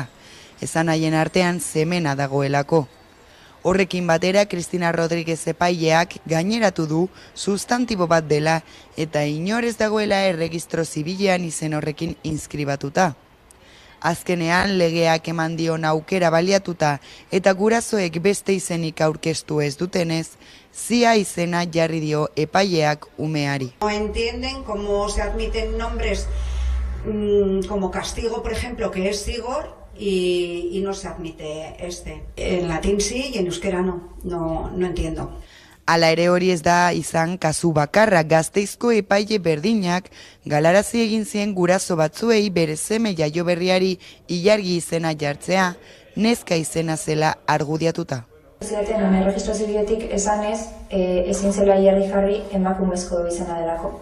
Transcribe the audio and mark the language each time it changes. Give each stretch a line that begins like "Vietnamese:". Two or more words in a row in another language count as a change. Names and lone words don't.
Basque: Esan haien artean semena dagoelako. Horrekin batera, Cristina Rodríguez epaileak gaineratu du sustantibo bat dela eta inorez dagoela erregistro zibilean izen horrekin inskribatuta. Azkenean legeak eman dion aukera baliatuta eta gurasoek beste izenik aurkeztu ez dutenez, zia izena jarri dio epaileak umeari.
Spanish: No entienden cómo se admiten nombres como castigo, por ejemplo, que es Zigor, y no se admite este. En latín sí y en euskera no entiendo.
Basque: Hala ere hori ez da izan kasu bakarra. Gasteizko epaile berdinak galarazi egin zien guraso batzuei bere seme jaio berriari ilargi izena jartzea, neska izena zela argudiatuta. Zidaten erregistro zibiletik esanez, ezin zela ilargi jarri emakumezko izena delako.